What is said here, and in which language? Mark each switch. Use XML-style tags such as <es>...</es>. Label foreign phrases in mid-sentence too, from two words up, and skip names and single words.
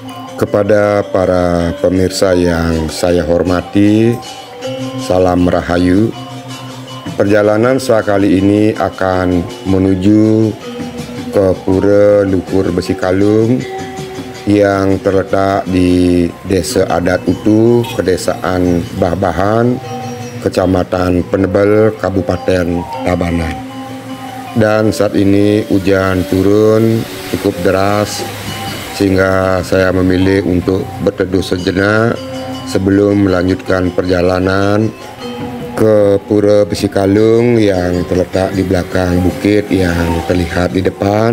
<id>Kepada para pemirsa yang saya hormati, salam rahayu. Perjalanan saya kali ini akan menuju ke Pura Luhur Besikalung yang terletak di Desa Adat Utuh, Kedesaan Bahbahan, Kecamatan Penebel, Kabupaten Tabanan. Dan saat ini hujan turun cukup deras, sehingga saya memilih untuk berteduh sejenak sebelum melanjutkan perjalanan ke Pura Besikalung yang terletak di belakang bukit yang terlihat di depan.</id>